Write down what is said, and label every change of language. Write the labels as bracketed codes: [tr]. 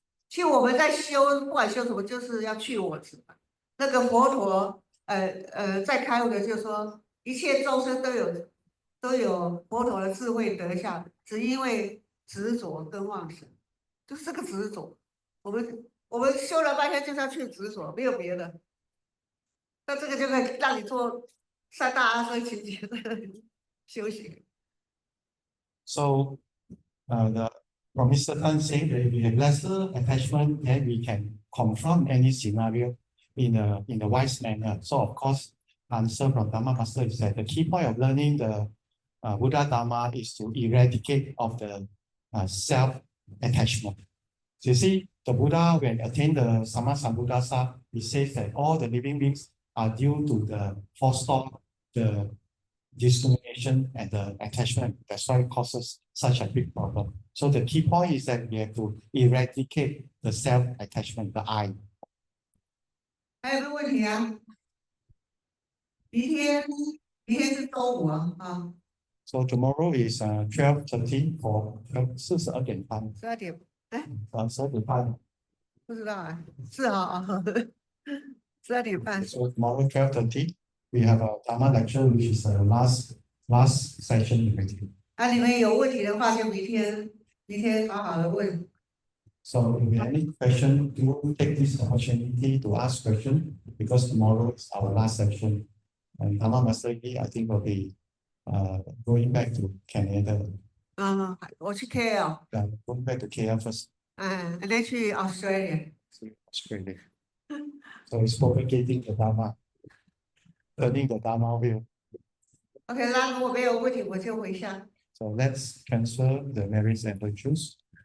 [zh] 其实我们在修，不管修什么，就是要去我执。那个佛陀，在开悟的，就是说一切众生都有佛陀的智慧德相，只因为执着跟妄想，就是这个执着。我们修了半天就是要去执着，没有别的。那这个就可以让你做3大阿僧祇劫的修行。 [en] So from Mr. Tan saying that if we have lesser attachment, then we can confront any scenario in a wise manner. So of course, answer from Dharma Master is that the key point of learning the Buddha Dharma is to eradicate of the self-attachment. So you see, the Buddha, when attained the Sammasambuddhasa, he says that all the living beings are due to the false thought, the discrimination, and the attachment. That's why it causes such a big problem. So the key point is that we have to eradicate the self-attachment, the I. [zh] 还有个问题啊，明天是周五啊。 [en] So tomorrow is 12:30 for [zh] 12点半。 12点，哎，12点半。不知道啊，是啊，12点半。 [en] So tomorrow 12:30, we have a Dharma lecture, which is the last session already. [zh] 你们有问题的话，就明天好好的问。 [en] So if you have any question, do take this opportunity to ask question, because tomorrow is our last session. And Dharma Master Yi, I think, will be going back to Canada. [zh] 我去 KL. [en] Yeah, going back to KL first. And then [zh] 去 [en] Australia. Australia. So it's propagating the Dharma, learning the Dharma will. [zh] OK， 那如果没有问题，我就回向。 [en] So let's transfer the merits and virtues.